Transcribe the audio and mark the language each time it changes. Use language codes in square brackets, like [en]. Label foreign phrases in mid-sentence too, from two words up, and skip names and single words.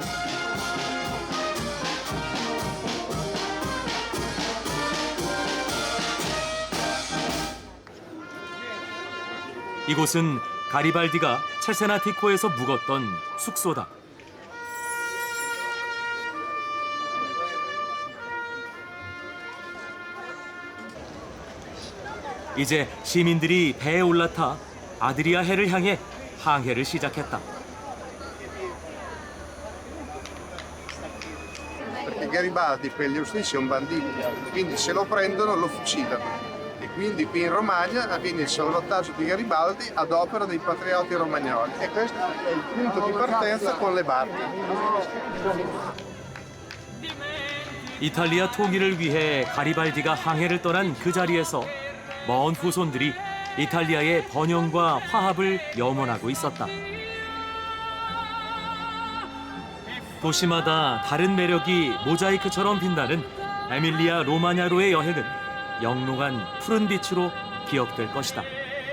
[ko] 이곳은 가리발디가 첼세나티코에서 묵었던 숙소다. 이제 시민들이 배에 올라타 아드리아 해를 향해 항해를 시작했다. [it] Perché Garibaldi per gli austriaci è un bandito, quindi se lo prendono lo fucilano. E quindi qui in Romagna avviene il salvataggio di Garibaldi ad opera dei patrioti romagnoli. E questo è il punto di partenza con le barche. [ko] 이탈리아 통일을 위해 가리발디가 항해를 떠난 그 자리에서 먼 후손들이 이탈리아의 번영과 화합을 염원하고 있었다. 도시마다 다른 매력이 모자이크처럼 빛나는 에밀리아 로마냐로의 여행은 영롱한 푸른 빛으로 기억될 것이다.